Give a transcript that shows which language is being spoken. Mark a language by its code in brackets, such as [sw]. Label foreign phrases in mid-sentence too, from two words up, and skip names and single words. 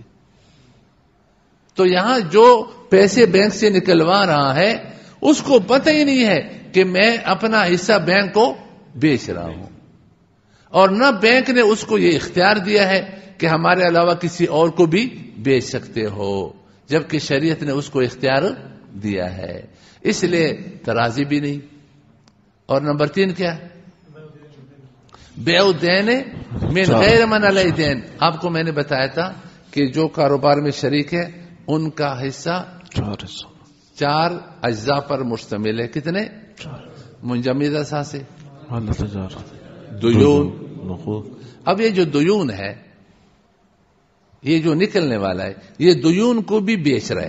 [ur] تو یہاں جو پیسے بینک سے نکلوا رہا ہے اس کو پتہ ہی نہیں ہے کہ میں اپنا حصہ بینک کو بیچ رہا ہوں, اور نہ بینک نے اس کو یہ اختیار دیا ہے کہ ہمارے علاوہ کسی اور کو بھی بیچ سکتے ہو, جبکہ شریعت نے اس کو اختیار دیا ہے. اس لیے ترازی بھی نہیں. اور نمبر 3 کیا, [ar] بیع دین من غیر من علیہ دین. [ur] آپ کو میں نے بتایا تھا کہ جو کاروبار میں شریک ہے ان کا حصہ 4 اجزاء پر مشتمل ہے. کتنے؟ منجمد اثاثے, دیون. اب یہ جو دیون ہے, یہ جو نکلنے والا ہے, یہ دیون کو بھی بیچ رہا ہے.